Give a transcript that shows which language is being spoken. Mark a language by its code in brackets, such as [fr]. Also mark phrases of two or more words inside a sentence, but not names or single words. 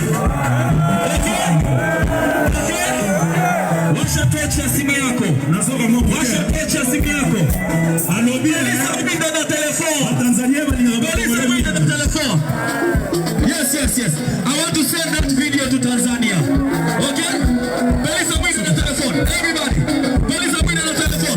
[sw] Okay? Washa tocha simu yako. Washa tocha simu yako. [ln] Polisi mwinda na telefone. Polisi mwinda na telefone. [en] Yes. I want to send that video to Tanzania. [ln] Okay? Polisi mwinda na telefone. Everybody. Polisi mwinda na telefone.